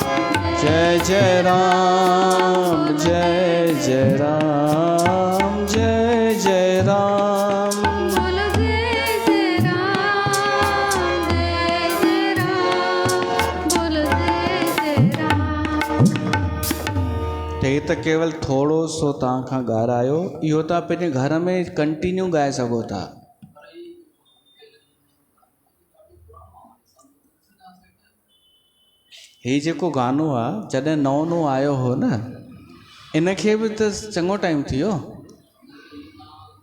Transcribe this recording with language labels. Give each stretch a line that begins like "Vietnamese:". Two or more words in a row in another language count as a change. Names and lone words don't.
Hindi: जय जय राम, जय जय राम, जय जय राम। बोलो जय जय राम, जय जय राम, बोलो जय जय राम।
Sindhi: हे त केवल थोरो सो तव्हां खां ॻाल्हायो, इहो तव्हां पंहिंजे घर में कंटिन्यू ॻाए सघो था। हे जेको गानो आहे जॾहिं नओं नओं आयो हो न, इनखे बि त चङो टाइम थी वियो।